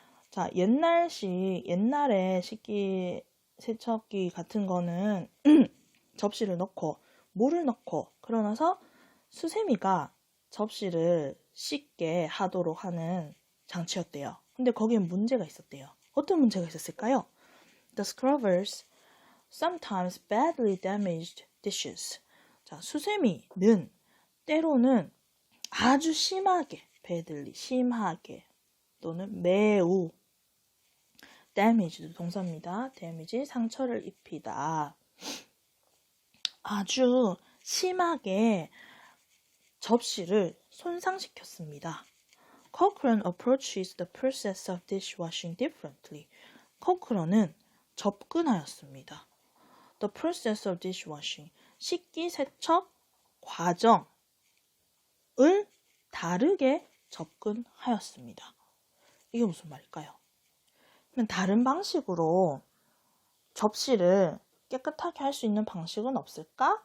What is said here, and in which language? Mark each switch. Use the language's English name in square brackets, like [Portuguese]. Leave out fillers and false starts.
[Korean] 자, 옛날에 식기세척기 같은 거는 접시를 넣고 물을 넣고 그러나서 수세미가 접시를 씻게 하도록 하는 장치였대요. 근데 거기엔 문제가 있었대요. 어떤 문제가 있었을까요? [English] The scrubbers sometimes badly damaged dishes. [Korean] 자, 수세미는 때로는 아주 심하게, badly, 심하게 또는 매우 damaged 동사입니다. damage, 상처를 입히다. 아주 심하게 접시를 손상시켰습니다. [English] Cochrane approaches the process of dishwashing differently. [Korean] 코크런은 접근하였습니다. [English] The process of dishwashing, [Korean] 식기세척 과정을 다르게 접근하였습니다. 이게 무슨 말일까요? 그럼 다른 방식으로 접시를 깨끗하게 할 수 있는 방식은 없을까?